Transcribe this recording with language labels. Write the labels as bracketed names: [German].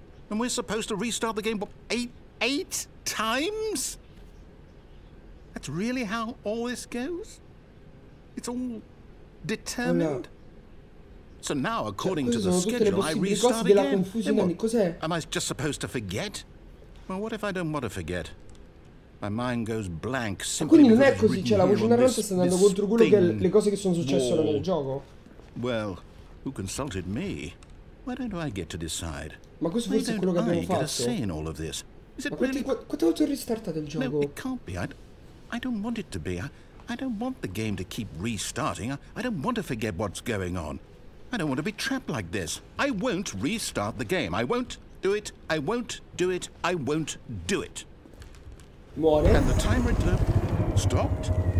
[English] And we're supposed to restart the game, what, eight times? That's really how all this goes? It's all determined. So now, according to the schedule, I restart again. Am I just supposed to forget? Well, what if I don't want to forget? My mind goes blank simply [Italian] quindi non è [English] because [Italian] così, cioè la voce narrante sta andando contro quello che le cose che sono successe ora nel gioco? [English] Well, who consulted me? Why don't I get to decide? [Italian] Ma questo forse è quello che abbiamo fatto. Ma quante volte ho ristartato il gioco? [English] No, it can't be. I don't want it to be. I don't want the game to keep restarting. I don't want to forget what's going on. I don't want to be trapped like this. I won't restart the game. I won't do it. I won't do it. I won't do it. [Italian] Muore. [English] And the timer stopped?